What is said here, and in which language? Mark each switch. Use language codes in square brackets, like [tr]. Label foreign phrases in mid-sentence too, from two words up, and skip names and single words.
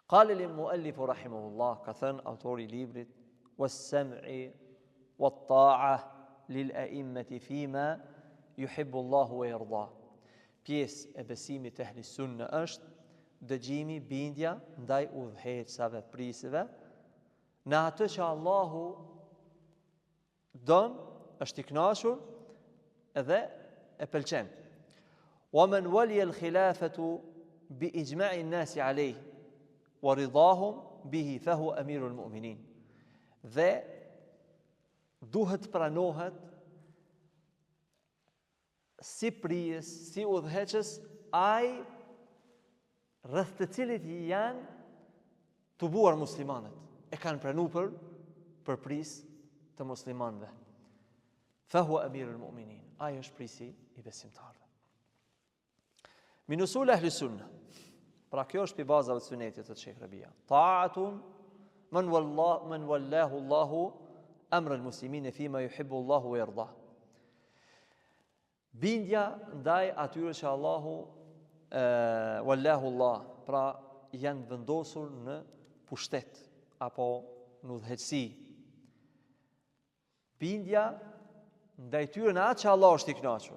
[ar] قال المؤلف رحمه الله, [sq] ka thënë autori i librit, [ar] والسمع والطاعة للأئمة فيما يحب الله ويرضى. [sq] Pjesë e besimit të [ar] أهل السنة [sq] është dëgjimi, bindja ndaj udhëheqësave, prisëve, në atë që Allahu don, është i kënaqur edhe e pëlqen. [ar] ومن ولي الخلافة بإجماع الناس عليه ورضاهم به فهو أمير المؤمنين. [sq] Dhe duhet pranohet si prijes, si udhëheqës, ai rreth të cilit janë të buar muslimanët, e kanë pranuar për pris të muslimanëve. [ar] فهو أمير المؤمنين. [sq] Ai është prisi i besimtarëve. [ar] من أصول أهل السنة. [sq] Pra kjo është pi bazave të sunetit të Sheikh Rabia. [ar] طاعة من ولاه الله أمر المسلمين فيما يحب الله ويرضى. [sq] Bindja ndaj atyre që Allahu [ar] ولاه الله, [sq] pra janë vendosur në pushtet apo në udhëheqësi. Bindja ndaj tyre në atë që Allah është i kënaqur.